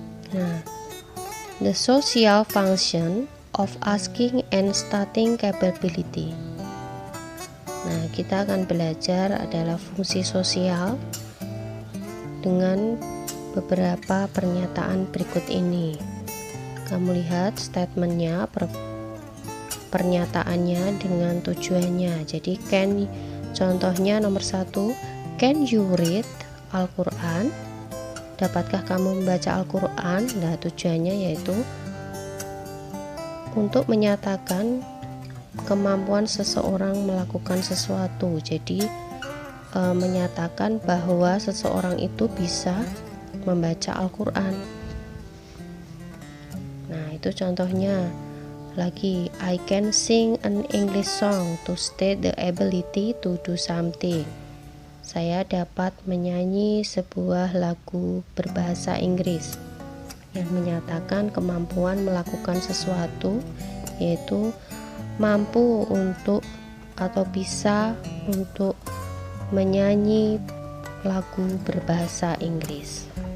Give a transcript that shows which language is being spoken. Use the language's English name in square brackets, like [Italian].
[English] Nah, the social function of asking and starting capability. [Indonesian] Nah, kita akan belajar adalah fungsi sosial dengan beberapa pernyataan berikut ini. Kamu lihat statementnya, pernyataannya dengan tujuannya. [English] Jadi can, [Indonesian] contohnya nomor 1, [English] can you read Al-Quran? [Indonesian] Dapatkah kamu membaca Al-Quran? Nah, tujuannya yaitu untuk menyatakan kemampuan seseorang melakukan sesuatu. Jadi menyatakan bahwa seseorang itu bisa membaca Al-Quran. Nah, itu contohnya. [English] Lagi, I can sing an English song to state the ability to do something. [Indonesian] Saya dapat menyanyi sebuah lagu berbahasa Inggris yang menyatakan kemampuan melakukan sesuatu, yaitu mampu untuk atau bisa untuk menyanyi lagu berbahasa Inggris.